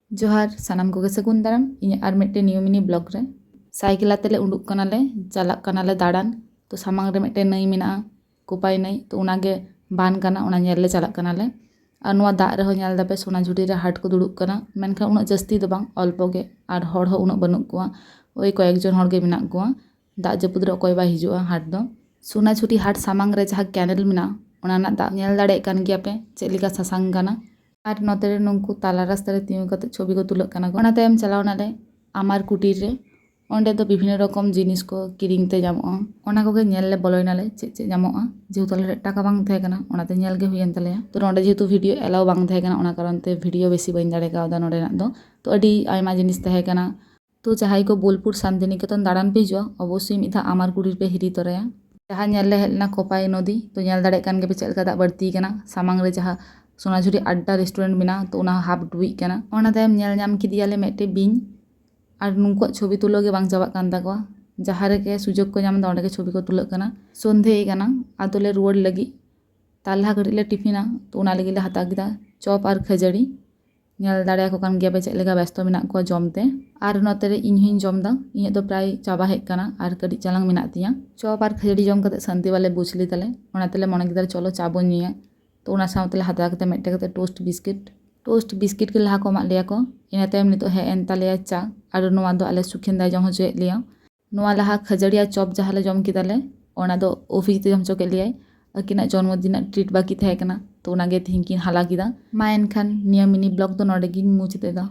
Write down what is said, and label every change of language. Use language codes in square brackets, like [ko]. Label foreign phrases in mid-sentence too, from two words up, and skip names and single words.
[sat] जोहार सानाम कोगे सगुन दाराम इन आर मिट्टे नियो [en] mini blog [sat] रे साइकिल आते ले उडुक कनाले चलाक कनाले दाड़ान तो सामांग रे मिट्टे नई मेना कोपाई नई तो उनागे बान कना उना ñेल ले चलाक कनाले और नुआ दाग रे हो ñेल दापे सोनाझुरी रे हाट को दुड़ुक कना मेनखान उना जस्ती दो बांग अल्पो गे और हर हो उना बनुक कुआ ओई कयेक जन हर गे मेना कुआ दाग जपुद रे अकय बा हिजुआ हाट दो सोनाझुरी हाट सामांग रे जहाँ कैनेल मेना उना ना दाग ñेल दाड़े कान गिया पे चेद लेका सासांग कना और नोते रे नुंकु ताला रास्ता रे तिंगु कते छवि को तुलक कना को ओना तायम चलाव नाले आमार कुटीर रे ओंडे दो विभिन्न रकम जिनिस को किरिंग ते जामोआ ओना कोगे ñेल ले बलय नाले चेद चेद जामोआ जेहेतु आले टाका बांग थाहे कना ओनाते ñेल गे हुयेन तलेया तो नोंडे जेहेतु भिडियो एलाव बांग थाहे कना ओना कारण ते भिडियो बेसी बाइन दाड़े कावदा नोंडे ना दो तो अडी आयमा जिनिस थाहे कना तो जहाई को बोलपुर शांतिनिकेतन दाड़ान पे हिजुआ अवश्य मिद धा आमार कुटीर पे हिरी तोराया जहाँ ñेल ले हेलना कोपाई नदी तो ñेल दाड़े कान गे पे चेद लेका दाग बड़ती कना सामांग रे जहाँ सोनाझुरी अड्डा रेस्टोरेंट मेना तो उना हाफ डुबी कना ओना तायम ñेल ñाम किदियाले मेटे बिñ और नुंकुआ छवि तुलो गे बांग चाबाक कान ताकोआ जहाँ रेगे सुजोग को ñाम दा ओंडे गे छवि को तुलक कना संधे कना आदोले रुवाड़ लगी तालहा घड़ी ले टिफिना तो उना लगी ले हता किदा चॉप और खजड़ी ñेल दाड़े को कान गिया पे चेद लेका व्यस्त मेना को जमते और नोते रे इन हुइन जमदा इᱧ दो प्राय चाबा हेज कना और कड़ी चलांग मेना तिया चॉप और खजड़ी जम कते शांति वाले बुझली तले ओना तेले मने किदा चलो चा बोन निया तो उना साउतेले हता कते मेटे कते [en] toast biscuit [sat] के लहा को मा लिया को इना तायम नितो हे एन तालेया चा और नुआ दो आले सुखिंदा जम होचेत लिया नुआ लहा खजड़िया चॉप जहाले जम किदाले ओना दो ऑफिस ते जम चोके लिया अकिना जन्मदिन ट्रीट बाकी थाहे कना तो उनागे तिहिं किन हाला किदा मा एनखान निया [en] mini blog [sat] दो नोडे गिन मुचातेदा।